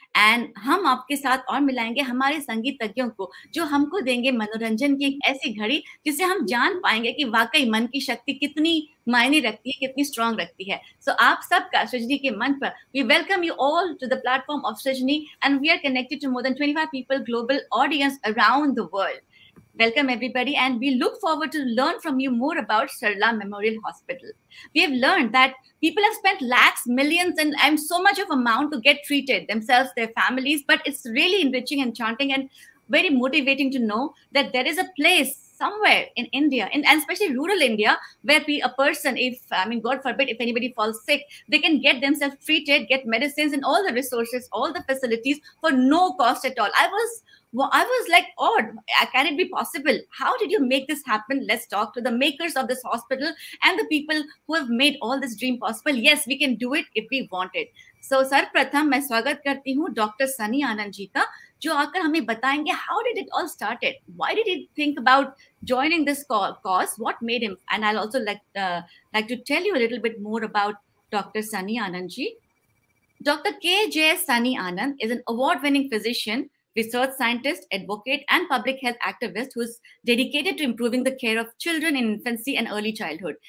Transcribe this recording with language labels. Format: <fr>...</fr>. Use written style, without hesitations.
<hi>And हम आपके साथ और मिलाएंगे हमारे संगीतज्ञों को, जो हमको देंगे मनोरंजन की एक ऐसी घड़ी जिससे हम जान पाएंगे कि वाकई मन की शक्ति कितनी मायने रखती है, कितनी स्ट्रांग रखती है। सो आप सबका सृजनी के मंच पर,</hi> <en>We welcome you all to the platform of Srijani, and we are connected to more than 25 people, global audience around the world. Welcome everybody, and we look forward to learn from you more about Sarla Memorial Hospital. We have learned that people have spent lakhs, millions, and so much of amount to get treated themselves, their families, but it's really enriching, enchanting, and very motivating to know that there is a place somewhere in India, and especially rural India, where a person, if, I mean, God forbid, if anybody falls sick, they can get themselves treated, get medicines and all the resources, all the facilities for no cost at all. I was like, odd. Can it be possible? How did you make this happen? Let's talk to the makers of this hospital and the people who have made all this dream possible. Yes, we can do it if we want it.</en> <hi>So, सर्वप्रथम मैं स्वागत करती हूँ doctor Sunny Anand ji का, जो आकर हमें बताएंगे</hi> <en>how did it all started? Why did he think about joining this cause? What made him? And I'll also like to tell you a little bit more about Dr. Sani Anand ji. Dr. K.J. Sani Anand is an award-winning physician, research scientist, advocate, and public health activist who is dedicated to improving the care of children in infancy and early childhood.</en>